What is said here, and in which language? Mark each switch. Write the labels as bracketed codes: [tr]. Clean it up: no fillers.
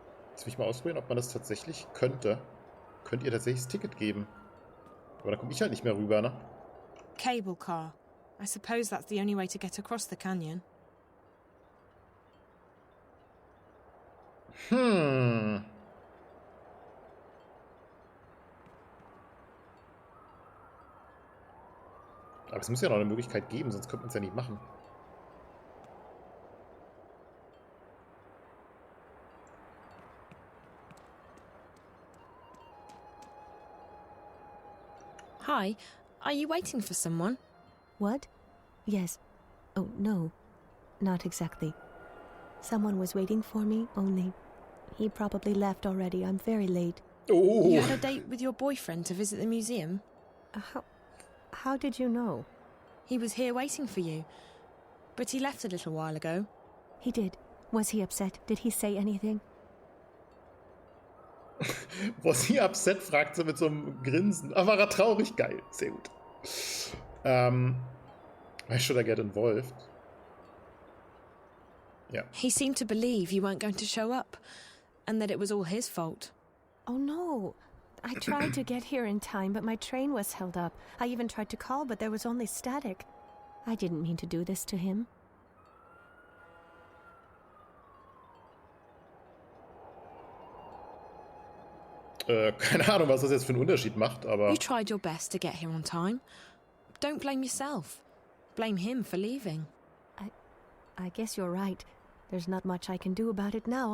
[de] Jetzt will ich mal ausprobieren, ob man das tatsächlich könnte. Könnt ihr tatsächlich das Ticket geben? Aber da komme ich halt nicht mehr rüber, ne? [en] Cable car. I suppose that's the only way to get across the canyon. [de] Aber es muss ja noch eine Möglichkeit geben, sonst könnte man es ja nicht machen. [en] Hi, are you waiting for someone? What? Yes. Oh, no. Not exactly. Someone was waiting for me, only he probably left already. I'm very late. Oh. You had a date with your boyfriend to visit the museum? How did you know? He was here waiting for you, but he left a little while ago. He did. Was he upset? Did he say anything? Was he upset, [de] fragt sie mit so einem Grinsen. Aber war er traurig? Geil. Sehr gut. [en] Why should I get involved? Yeah. He seemed to believe you weren't going to show up, and that it was all his fault. Oh, no. I tried to get here in time, but my train was held up. I even tried to call, but there was only static. I didn't mean to do this to him. [de] Keine Ahnung, was das jetzt für einen Unterschied macht, aber... [en] You tried your best to get here on time. Don't blame yourself. Blame him for leaving. I guess you're right. There's not much I can do about it now.